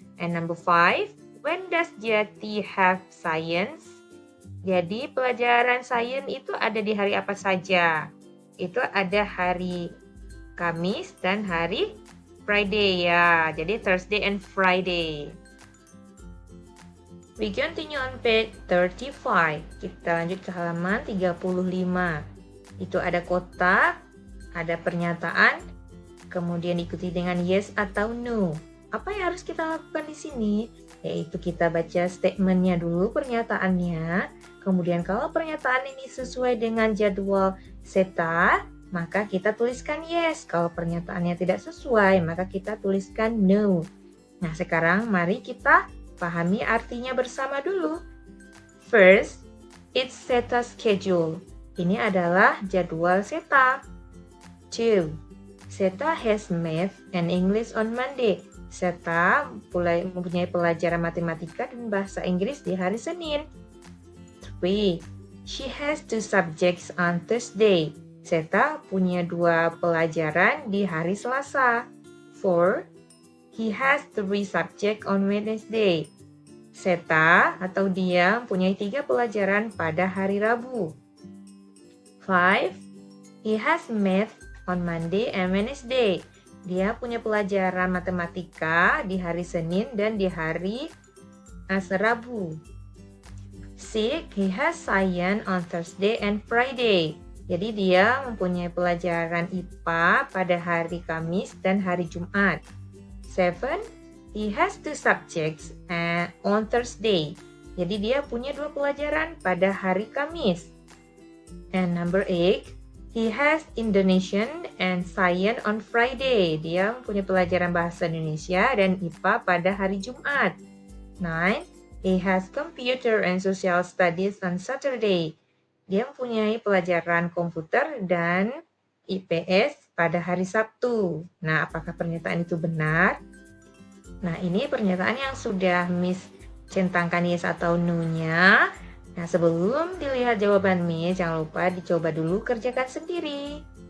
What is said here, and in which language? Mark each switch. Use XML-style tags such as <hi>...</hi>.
<en>And number 5, when does Jati have science?</en> <id>Jadi pelajaran sains itu ada di hari apa saja? Itu ada hari Kamis dan hari Friday ya.</id> <en>Jadi Thursday and Friday. We continue on page 35.</en> <id>Kita lanjut ke halaman 35. Itu ada kotak, ada pernyataan, kemudian diikuti dengan yes atau no. Apa yang harus kita lakukan di sini? Yaitu kita baca statementnya dulu, pernyataannya. Kemudian kalau pernyataan ini sesuai dengan jadwal Seta, maka kita tuliskan yes. Kalau pernyataannya tidak sesuai, maka kita tuliskan no. Nah, sekarang mari kita pahami artinya bersama dulu.</id> <en>First, it's Seta schedule.</en> <id>Ini adalah jadwal Seta.</id> <en>2. Seta has math and English on Monday.</en> <id>Seta mempunyai pelajaran matematika dan bahasa Inggris di hari Senin. 3.</id> <en>She has 2 subjects on Thursday.</en> <id>Seta punya 2 pelajaran di hari Selasa. 4.</id> <en>He has 3 subjects on Wednesday.</en> <id>Seta atau dia mempunyai 3 pelajaran pada hari Rabu. 5.</id> <en>He has math on Monday and Wednesday.</en> <id>Dia punya pelajaran matematika di hari Senin dan di hari Rabu. 6.</id> <en>He has science on Thursday and Friday.</en> <id>Jadi dia mempunyai pelajaran IPA pada hari Kamis dan hari Jumat. 7.</id> <en>He has 2 subjects on Thursday.</en> <id>Jadi dia punya 2 pelajaran pada hari Kamis.</id> <en>And number 8. He has Indonesian and Science on Friday.</en> <id>Dia mempunyai pelajaran bahasa Indonesia dan IPA pada hari Jumat. 9.</id> <en>He has Computer and Social Studies on Saturday.</en> <id>Dia mempunyai pelajaran komputer dan IPS pada hari Sabtu. Nah, apakah pernyataan itu benar? Nah, ini pernyataan yang sudah Miss centangkan yes atau no-nya. Nah, sebelum dilihat jawaban Miss, jangan lupa dicoba dulu kerjakan sendiri.</id>